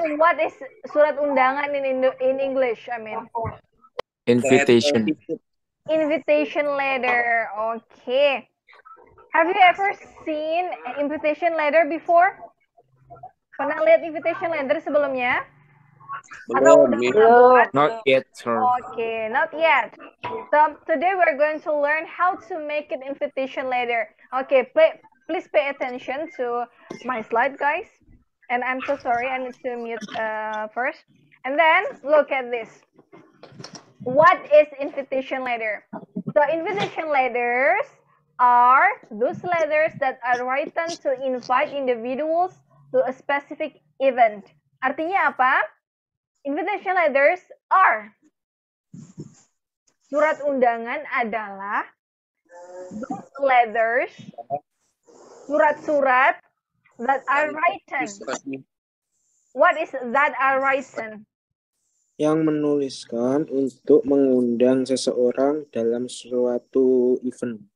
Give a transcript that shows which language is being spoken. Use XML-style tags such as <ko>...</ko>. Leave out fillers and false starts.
<en>And what is</en> <id>surat undangan</id> <en>in English? I mean. Invitation. Invitation letter. Okay. Have you ever seen invitation letter before?</en> <id>Pernah lihat invitation letter sebelumnya? Belum.</id> <en>Not yet, sir. Okay, not yet. So today we're going to learn how to make an invitation letter. Okay, please pay attention to my slide, guys. And I'm so sorry, I need to mute first. And then look at this. What is invitation letter? So invitation letters are those letters that are written to invite individuals to a specific event.</en> <id>Artinya apa?</id> <en>Invitation letters are</en> <id>surat undangan adalah</id> <en>letters, surat-surat that are written. What is that are written?</en> <id>Yang menuliskan untuk mengundang seseorang dalam suatu event.</id>